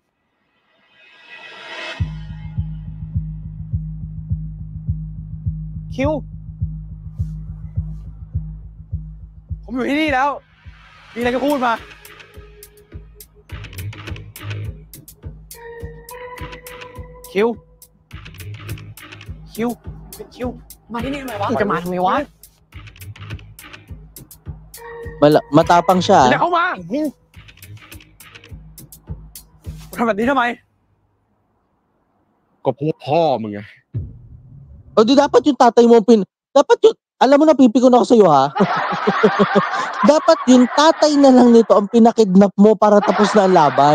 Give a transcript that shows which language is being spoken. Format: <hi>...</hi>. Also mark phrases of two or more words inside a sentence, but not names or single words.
<th>คิว ผมอยู่ที่นี่แล้ว มีอะไรก็พูดมา คิว มาที่นี่ทำไมวะ จะมาทำไมวะ</th> <tl>Matapang siya.</tl> <th>อย่าเข้ามาทำแบบนี้ทำไม ก็เพราะพ่อมึงไง</th> <tl>Di dapat yung tatay mo dapat yung, alam mo na pipikon ako sa'yo ha. Dapat yung tatay na lang nito ang pinakidnap mo para tapos na ang laban.</tl>